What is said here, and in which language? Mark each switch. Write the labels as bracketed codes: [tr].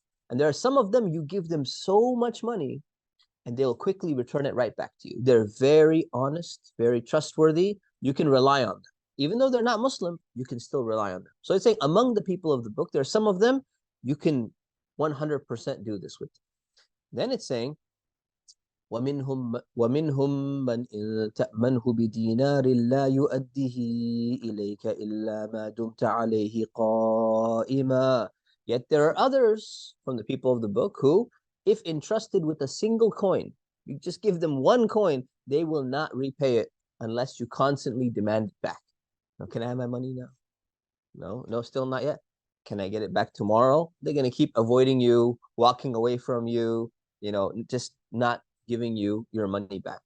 [en] And there are some of them, you give them so much money and they'll quickly return it right back to you. They're very honest, very trustworthy. You can rely on them. Even though they're not Muslim, you can still rely on them. So it's saying among the people of the book, there are some of them you can 100% do this with. Then it's saying, [ar] وَمِنْهُمْ مَنْ إِن تَأْمَنْهُ بِدِينَارٍ لَا يُؤَدِّهِ إِلَيْكَ إِلَّا مَا دُمْتَ عَلَيْهِ قَائِمًا. [en] Yet there are others from the people of the book who, if entrusted with a single coin, you just give them one coin, they will not repay it unless you constantly demand it back. Now, can I have my money now? No, still not yet. Can I get it back tomorrow? They're going to keep avoiding you, walking away from you, just not giving you your money back.